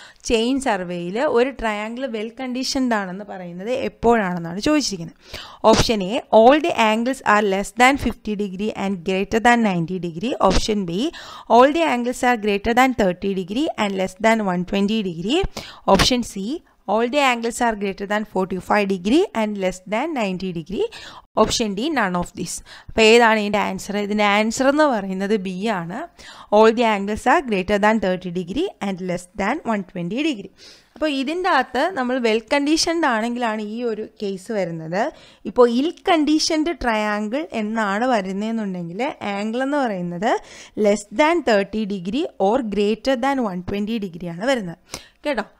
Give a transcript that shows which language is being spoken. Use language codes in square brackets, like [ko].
[ml] Chain സർവേയിൽ ഒരു triangle well conditioned ആണെന്ന് പറയുന്നത് എപ്പോഴാണെന്നാണ് ചോദിച്ചിരിക്കുന്നത്. [en] Option A all the angles are less than 50 degree and greater than 90 degree. Option B all the angles are greater than 30 degree and less than 120 degree. Option C all the angles are greater than 45 degree and less than 90 degree. [ml] Option D [en] None of this. [ml] അപ്പോൾ ഏതാണ് ഇതിൻ്റെ answer? ഇതിൻ്റെ answer എന്ന് പറയുന്നത് B ആണ്. [en] All the angles are greater than 30 degree and less than 120 degree. [ml] അപ്പോൾ ഇതിൻ്റെ അകത്ത് നമ്മൾ വെൽ കണ്ടീഷൻഡ് ആണെങ്കിലാണ് ഈ ഒരു കേസ് വരുന്നത്. ഇപ്പോൾ ഇൽ കണ്ടീഷൻഡ് ട്രയാങ്കിൾ എന്നാണ് വരുന്നതെന്നുണ്ടെങ്കിൽ ആംഗിൾ എന്ന് പറയുന്നത് [en] less than 30 degree or greater than 120 ഡിഗ്രിയാണ് [ml] വരുന്നത് കേട്ടോ.